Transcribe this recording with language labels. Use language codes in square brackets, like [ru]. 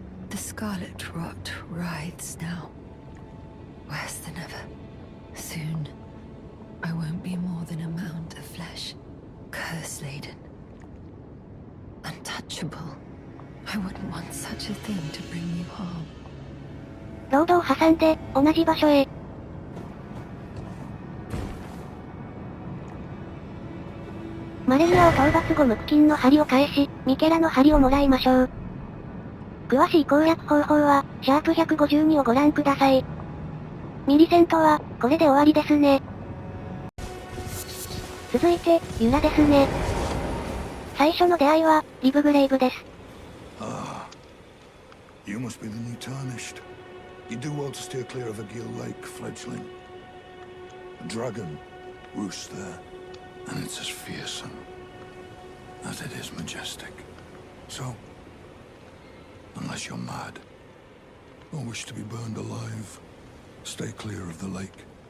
[en] The scarlet rot writhes now, worse than ever. Soon, I won't be more than a mound of flesh, curse-laden, untouchable. I wouldn't want such a thing to bring you harm. [ja] ロードを挟んで、同じ場所へ。マレニアを討伐後無垢金の針を返し、ミケラの針をもらいましょう。詳しい攻略方法は、シャープ152をご覧ください。ミリセントは、これで終わりですね。続いて、ユラですね。最初の出会いは、リブグレイブです。 [en] Ah, you must be the new tarnished. You do well to steer clear of a gill lake, fledgling. A dragon roosts there, and it's as fearsome as it is majestic. So, unless you're mad, or wish to be burned alive, stay clear of the lake.